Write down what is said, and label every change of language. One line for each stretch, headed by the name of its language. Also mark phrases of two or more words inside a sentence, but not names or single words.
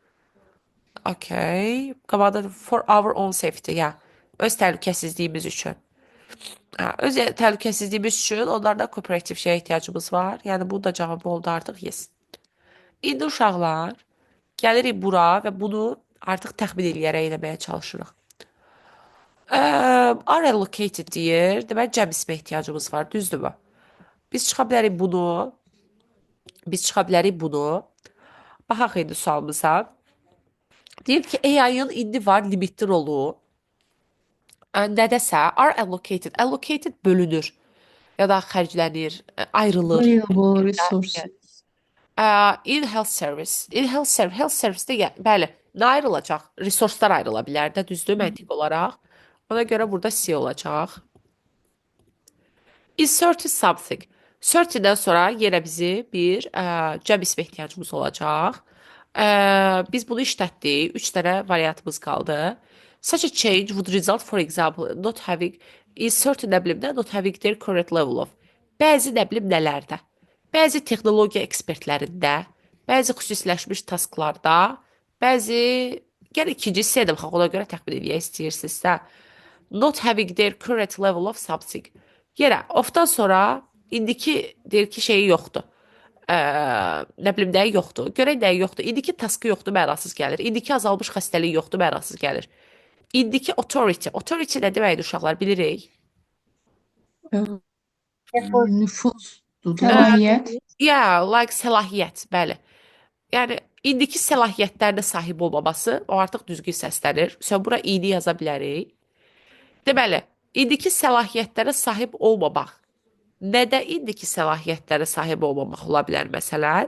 English: Okay. Qabaqda for our own safety,
Azerbaijani: ya. Öz təhlükəsizliyimiz üçün. Öz təhlükəsizliyimiz üçün onlarda kooperativ şeyə ehtiyacımız var. Yəni, bu da cavabı oldu artıq, yes. İndi uşaqlar, gəlirik bura və bunu artıq təxmin eləyərək eləməyə çalışırıq.
English: Are allocated deyir.
Azerbaijani: Deməli, cəm ismə ehtiyacımız var, düzdürmü? Biz çıxa bilərik bunu. Baxaq indi sualımıza. Deyir ki, AI-ın indi var limitli rolu. Nədəsə,
English: are allocated.
Azerbaijani: Allocated bölünür. Ya da xərclənir, ayrılır.
English: Available resources. In health service. Health service-də,
Azerbaijani: bəli, nə ayrılacaq? Resurslar ayrıla bilər də, düzdür, məntiq olaraq. Ona görə burada C olacaq.
English: Insert something.
Azerbaijani: Certain-dən sonra yenə bizi bir cəm ismə ehtiyacımız olacaq. Biz bunu işlətdik. 3 dənə variantımız qaldı.
English: Such a change would result, for example, not having insert
Azerbaijani: nə bilim də,
English: not having their correct level of.
Azerbaijani: Bəzi nə bilim nələrdə. Bəzi texnologiya ekspertlərində, bəzi xüsusiləşmiş tasklarda, bəzi, gəl ikinci hissəyə baxaq, ona görə təxmin edək istəyirsinizsə.
English: Not having their correct level of something.
Azerbaijani: Yenə, of-dan sonra indiki deyir ki, şeyi yoxdur. Nə bilim, nəyi yoxdur. Görək nəyi yoxdur. İndiki taskı yoxdur, mənasız gəlir. İndiki azalmış xəstəliyi yoxdur, mənasız gəlir. İndiki authority. Authority nə deməkdir uşaqlar, bilirik? Nüfuzdur. Səlahiyyət.
English: Yeah, like
Azerbaijani: səlahiyyət, bəli. Yəni, indiki səlahiyyətlərdə sahib olmaması, o artıq düzgün səslənir. Sən bura iyini yaza bilərik. Deməli, indiki səlahiyyətlərə sahib olmamaq. Nədə indiki səlahiyyətlərə sahib olmamaq ola bilər, məsələn?